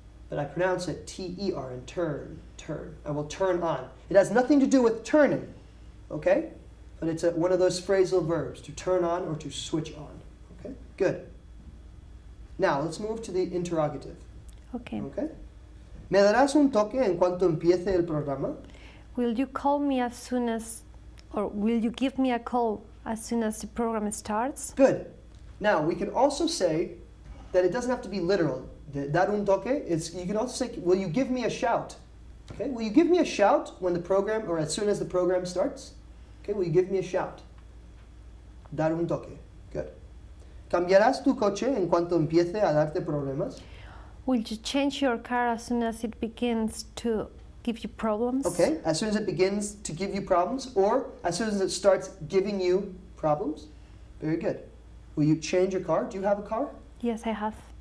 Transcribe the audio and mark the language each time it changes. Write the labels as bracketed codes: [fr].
[en] But I pronounce it T-E-R-N, turn, turn. I will turn on. It has nothing to do with turning, okay? But it's one of those phrasal verbs, to turn on or to switch on. Okay? Good. Now, let's move to the interrogative. Okay. Okay? [es] ¿Me darás un toque en cuanto empiece el programa? [en] Will you call me as soon as, or will you give me a call as soon as the program starts? Good. Now, we can also say that it doesn't have to be literal. [es] Dar un toque [en] is, you can also say, will you give me a shout? Okay? Will you give me a shout when the program, or as soon as the program starts? Okay, will you give me a shout? [es] Dar un toque. Good. ¿Cambiarás tu coche en cuanto empiece a darte problemas? [en] Will you change your car as soon as it begins to give you problems? Okay, as soon as it begins to give you problems, or as soon as it starts giving you problems? Very good. Will you change your car? Do you have a car? Yes, I have.